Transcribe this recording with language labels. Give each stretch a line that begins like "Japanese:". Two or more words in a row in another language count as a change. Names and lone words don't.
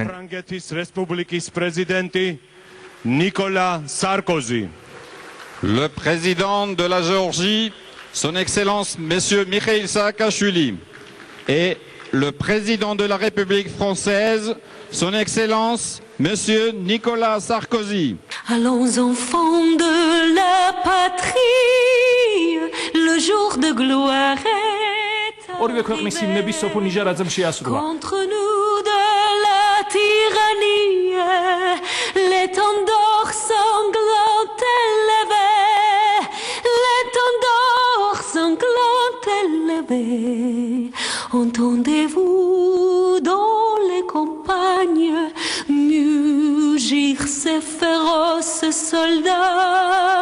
Georgian: საფრანგეთის რესპუბლიკის პრეზიდენტი ნიკოლა სარკოზი.
French: Le président de la Géorgie, son Excellence Monsieur Mikhail Saakashvili, et le président de la République française, son Excellence Monsieur Nicolas Sarkozy. Allons enfants de la patrie, le jour de gloire est
Georgian: ორივე ქვეყნის ჰიმნები სოფო ნიჟარაძემ შეასრულა.
French: contre nous de la tyrannie, l'étendard sanglant élevé, l'étendard sanglant élevé. Entendez-vous dans les campagnes mugir ces féroces soldats?